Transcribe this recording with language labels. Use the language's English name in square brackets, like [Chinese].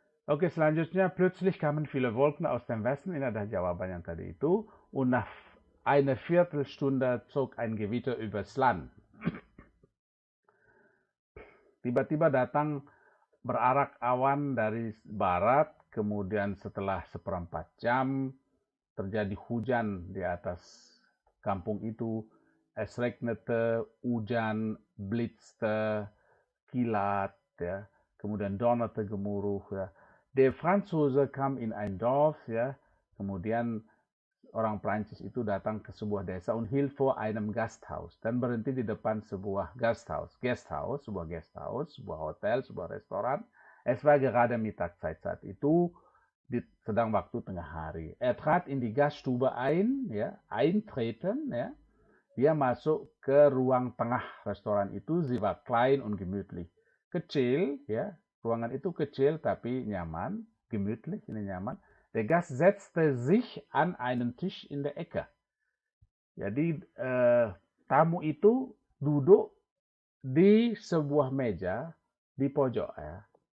[Indonesian] Oke, selanjutnya [German] plötzlich kamen viele Wolken aus dem Westen, [Indonesian] ini adalah jawaban yang tadi itu, [German] und nach einer Viertelstunde zog ein Gewitter übers Land. [Indonesian] Tiba-tiba datang berarak awan dari barat, kemudian setelah 1/4 jam terjadi hujan di atas kampung itu. [German] Es regnete, [Indonesian] hujan, [German] blitzte, [Indonesian] kilat, [German] ya. [Indonesian] Kemudian [German] donnerte, [Indonesian] gemuruh. Ya. [German] Der Franzose kam in ein Dorf, ya. [Indonesian] Kemudian orang Prancis itu datang ke sebuah desa [German] und hielt vor einem Gasthaus, [Indonesian] dan berhenti di depan sebuah Gasthaus, sebuah hotel, sebuah restoran. [German] Es war gerade Mittagszeit, [Indonesian] saat itu sedang waktu tengah hari. [German] Er trat in die Gaststube ein, ya, eintreten, ya. [Indonesian] Dia masuk ke ruang tengah restoran itu. [German] Sie war klein und gemütlich. [Indonesian] Kecil, ya, ruangan itu kecil tapi nyaman, gemütlich, ini nyaman. [German] Der Gast setzte sich an einen Tisch in der Ecke. [Indonesian] Jadi tamu itu duduk di sebuah meja di pojok ya.